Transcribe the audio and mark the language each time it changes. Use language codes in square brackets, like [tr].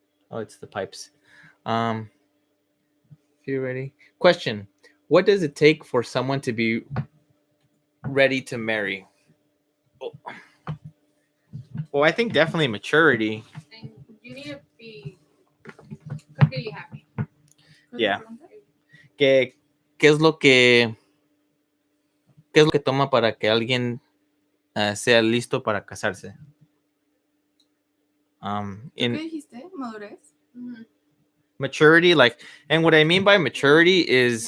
[en] Oh, it's the pipes. If you're ready. Question: what does it take for someone to be ready to marry? Oh. Well, I think definitely maturity. And you need to be completely happy. Yeah. [es] ¿Qué es lo que toma para que alguien sea listo para casarse? ¿Qué dijiste? ¿Madurez? Mm-hmm. [en] Maturity, like, and what I mean by maturity is